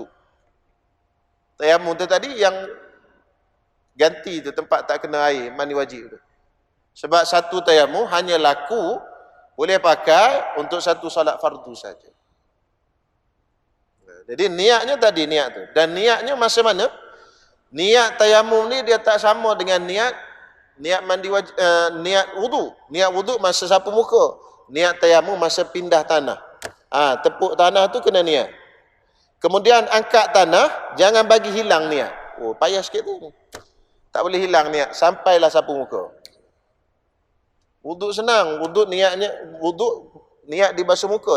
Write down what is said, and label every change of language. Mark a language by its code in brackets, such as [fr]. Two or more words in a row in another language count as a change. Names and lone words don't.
[ms] Tayamum tu tadi yang ganti tu tempat tak kena air, mandi wajib tu. Sebab satu tayamum hanya laku boleh pakai untuk satu solat fardu saja. Jadi niatnya tadi niat tu. Dan niatnya masa mana? Niat tayamum ni dia tak sama dengan niat mandi wajib, niat wudu. Niat wudu masa sapu muka. Niat tayamum masa pindah tanah. Tepuk tanah tu kena niat. Kemudian angkat tanah, jangan bagi hilang niat. Payah sikit tu. Tak boleh hilang niat sampailah sapu muka. Wuduk senang, wuduk niat di basuh muka.